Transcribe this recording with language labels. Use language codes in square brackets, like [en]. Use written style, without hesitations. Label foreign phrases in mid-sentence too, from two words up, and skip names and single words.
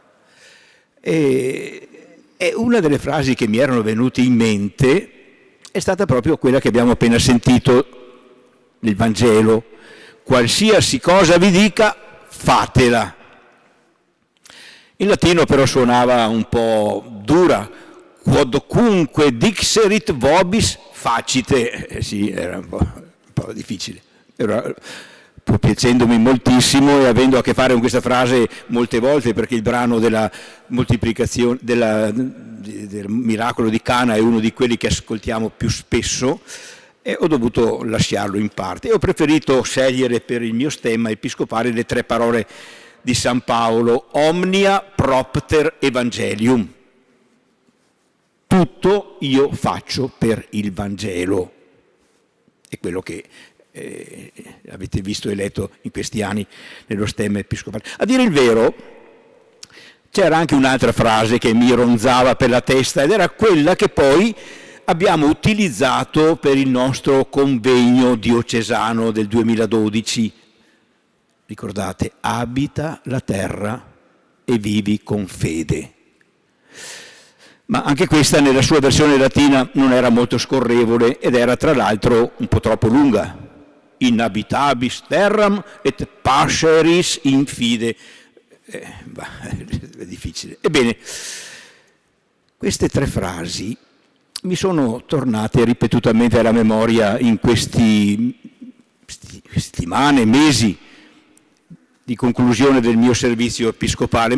[it] E una delle frasi che mi erano venute in mente è stata proprio quella che abbiamo appena sentito nel Vangelo: qualsiasi cosa vi dica, fatela. In latino però suonava un po' dura, [la] quodcunque dixerit vobis facite. [it] Sì, era un po' difficile. Però, pur piacendomi moltissimo e avendo a che fare con questa frase molte volte, perché il brano della moltiplicazione, del miracolo di Cana è uno di quelli che ascoltiamo più spesso, e ho dovuto lasciarlo in parte. E ho preferito scegliere per il mio stemma episcopale le 3 parole di San Paolo: [la] omnia propter evangelium. [it] Tutto io faccio per il Vangelo. È quello che avete visto e letto in questi anni nello stemma episcopale. A dire il vero, c'era anche un'altra frase che mi ronzava per la testa, ed era quella che poi abbiamo utilizzato per il nostro convegno diocesano del 2012. Ricordate, abita la terra e vivi con fede. Ma anche questa nella sua versione latina non era molto scorrevole ed era tra l'altro un po' troppo lunga. [la] Inhabitabis terram et pasceris in fide. [it] È difficile. Ebbene, queste 3 frasi mi sono tornate ripetutamente alla memoria in questi settimane, mesi di conclusione del mio servizio episcopale.